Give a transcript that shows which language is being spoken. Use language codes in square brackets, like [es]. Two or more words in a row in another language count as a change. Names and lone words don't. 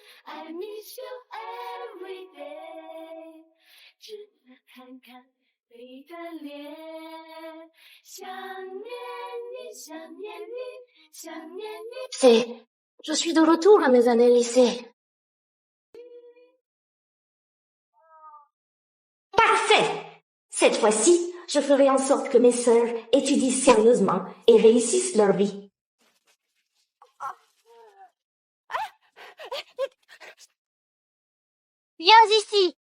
[en] I miss you every day， [zh] 只能看看你的脸，想念你，想念你，想念你。 [fr] Je suis de retour à mes années lycée. Parfait! Cette fois-ci, je ferai en sorte que mes sœurs étudient sérieusement et réussissent leur vie. Viens ici.